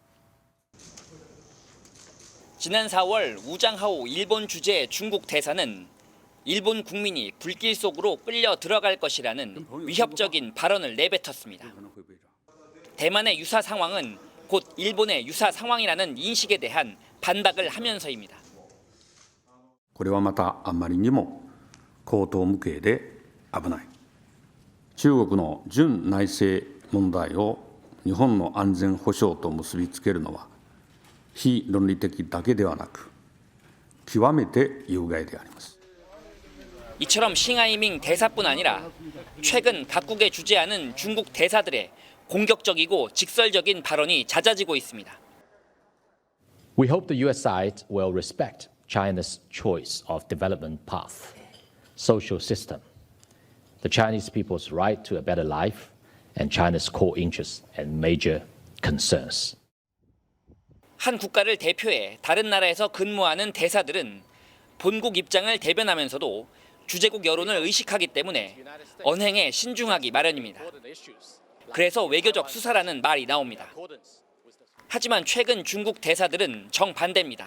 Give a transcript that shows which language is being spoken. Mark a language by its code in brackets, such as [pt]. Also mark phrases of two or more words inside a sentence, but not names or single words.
[ko] 지난 4월 우장하오 일본 주재 중국 대사는 일본 국민이 불길 속으로 끌려 들어갈 것이라는 위협적인 발언을 내뱉었습니다. 대만의 유사 상황은 곧 일본의 유사 상황이라는 인식에 대한 반박을 하면서입니다. [ja] これはまたあまりにも荒唐無稽で危ない。中国の純内政問題を日本の安全保障と結びつけるのは非論理的だけではなく極めて有害であります。 [ko] 이처럼 싱하이밍 대사뿐 아니라 최근 각국에 주재하는 중국 대사들의 공격적이고 직설적인 발언이 잦아지고 있습니다. [en] We hope the US side will respect China's choice of development path, social system, the Chinese people's right to a better life, and China's core interests and major concerns. [ko] 한 국가를 대표해 다른 나라에서 근무하는 대사들은 본국 입장을 대변하면서도 주재국 여론을 의식하기 때문에 언행에 신중하기 마련입니다. 그래서 외교적 수사라는 말이 나옵니다. 하지만 최근 중국 대사들은 정반대입니다.